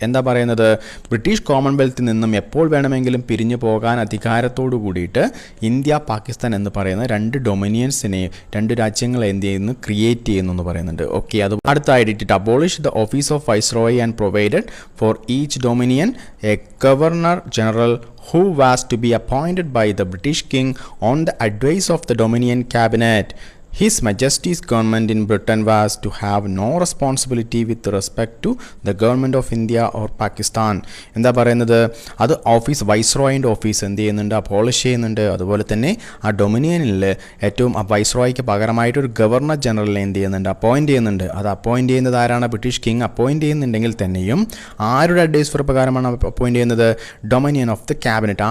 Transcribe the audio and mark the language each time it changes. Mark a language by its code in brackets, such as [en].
[ml] എന്താ പറയുന്നത്, ബ്രിട്ടീഷ് കോമൺവെൽത്തിൽ നിന്നും എപ്പോൾ വേണമെങ്കിലും പിരിഞ്ഞു പോകാൻ അധികാരത്തോടു കൂടിയിട്ട് ഇന്ത്യ പാകിസ്ഥാൻ എന്ന് പറയുന്ന 2 ഡൊമിനിയൻസിനെ, 2 രാജ്യങ്ങളെ എന്ത് ചെയ്യുന്നു, ക്രിയേറ്റ് ചെയ്യുന്നു എന്ന് പറയുന്നുണ്ട്. [en] okay, [ml] അത് അടുത്തായിട്ട് [en] It abolish the office of viceroy and provided for each dominion a governor general who was to be appointed by the British King on the advice of the Dominion Cabinet. His Majesty's government in Britain was to have no responsibility with respect to the government of India or Pakistan. [ml] എന്താ പറയുന്നത്, അത് വൈസ്രോയിൻ്റെ office എന്ത് ചെയ്യുന്നുണ്ട്, abolish ചെയ്യുന്നുണ്ട്. അതുപോലെ തന്നെ ആ ഡൊമിനിയനിൽ ഏറ്റവും വൈസ്രോയ്ക്ക് പകരമായിട്ട് ഒരു ഗവർണർ ജനറലിനെ എന്ത് ചെയ്യുന്നുണ്ട്, അപ്പോയിൻറ്റ് ചെയ്യുന്നുണ്ട്. അത് അപ്പോയിൻറ്റ് ചെയ്യുന്നത് ആരാണ്, ബ്രിട്ടീഷ് കിങ് അപ്പോയിൻറ്റ് ചെയ്യുന്നുണ്ടെങ്കിൽ തന്നെയും ആരുടെ അഡ്വൈസ് പ്രകാരമാണ് അപ്പോയിൻറ്റ് ചെയ്യുന്നത്, ഡൊമിനിയൻ ഓഫ് ദ ക്യാബിനറ്റ്.